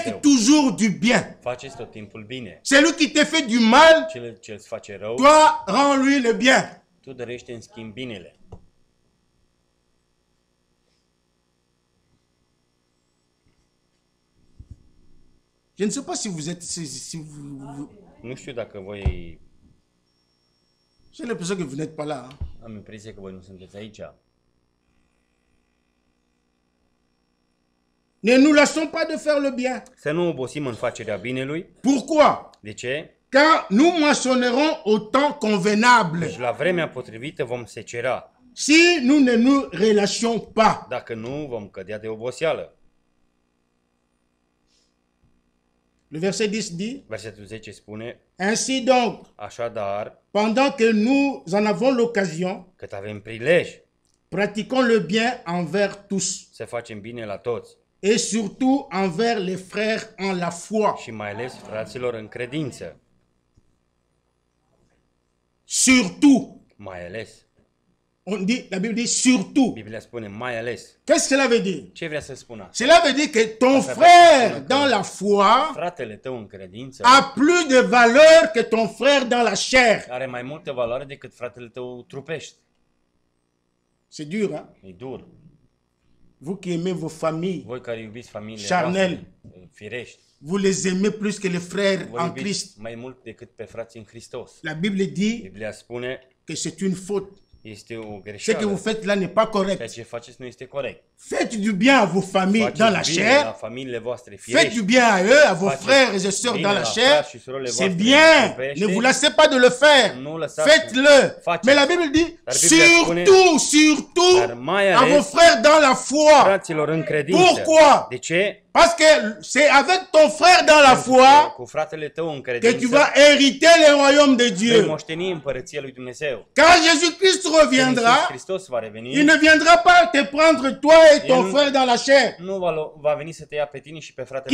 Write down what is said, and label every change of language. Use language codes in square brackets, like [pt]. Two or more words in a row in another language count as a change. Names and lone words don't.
[ro] Dumnezeu. [fr] toujours du bien. [ro] Faceți tot timpul bine. [fr] Celui qui te fait du mal, [ro] Cel ce îți face rău, [fr] toi, rends-lui le bien. [ro] tu dorești în schimb binele. [fr] Je ne sais pas si vous êtes... Si vous, [ro] Nu știu dacă voi... [fr] j'ai l'impression que vous n'êtes pas là. Hein. [ro] Am impresia că voi nu sunteți aici. [fr] Ne nous lassons pas de faire le bien. [ro] Să nu obosim în facerea binelui. [fr] Pourquoi? [ro] De ce? [fr] Car nous moissonnerons au temps convenable. [ro] Deci la vremea potrivită vom secera. [fr] Si nous ne nous relâchons pas. [ro] Dacă nu, vom cădea de oboseală. [fr] Le verset 10 dit, [ro] Versetul 10 spune, [fr] ainsi donc, [ro] așadar, [fr] pendant que nous en avons l'occasion, [ro] cât avem prilej [fr] pratiquons le bien envers tous [ro] să facem bine la toți [fr] et surtout envers les frères en la foi. [ro] și mai ales fraților în credință. [fr] Surtout. [ro] Mai ales. [fr] On dit, la Bible dit surtout. [ro] Biblia spune mai ales. [fr] Qu'est-ce que cela veut dire? [ro] Ce vrea să spună? [fr] Cela veut dire que ton frère dans la foi [ro] Fratele tău în credință [fr] a plus de valeur que ton frère dans la chair. [ro] are mai multă valoare decât fratele tău trupești. [fr] C'est dur, hein? [ro] E dur. [fr] Vous qui aimez vos familles, [ro] Voi care iubiți familiile [fr] Charnel. [ro] voastre, firești, [fr] vous les aimez plus que les frères [ro] voi [fr] en [ro] iubiți [fr] Christ. [ro] mai mult decât pe frații în Hristos. [fr] La Bible dit [ro] Biblia spune, [fr] que c'est une faute. [ro] este o [fr] Ce que [ro] greșeală. [fr] vous faites là n'est pas [ro] Ceea [fr] correct. [ro] ce faceți nu este corect. [fr] Faites du bien à vos familles [ro] Faceți [fr] dans la [ro] bine [fr] chair. [ro] la familiile voastre [fr] Faites [ro] firești. [fr] du bien à eux, à vos [ro] Faceți [fr] frères et sœurs [ro] bine [fr] dans la [ro] la [fr] chair. [ro] frați și surorile [fr] C'est [ro] voastre [fr] bien. [ro] trupești. [fr] Ne vous lassez pas de le faire. [ro] Nu lăsați. [fr] Faites-le. [ro] Faceți. [fr] Mais la Bible dit [ro] Dar Biblia spune, [fr] surtout, surtout [ro] dar mai [fr] à vos [ro] ales [fr] frères dans la foi. [ro] fraților în credință. [fr] Pourquoi? [ro] De ce? [fr] Parce que c'est avec ton frère dans la foi [ro] Cu fratele tău în [fr] que tu [ro] credință [fr] vas hériter le royaume de [ro] vei [fr] Dieu. [ro] moșteni împărăția lui Dumnezeu. [fr] Quand Jésus-Christ [ro] Când Iisus [fr] reviendra, [ro] Hristos va reveni, [fr] il ne viendra pas te prendre toi et ton Il- frère dans la chair, [ro] nu va veni să te ia pe tine și pe fratele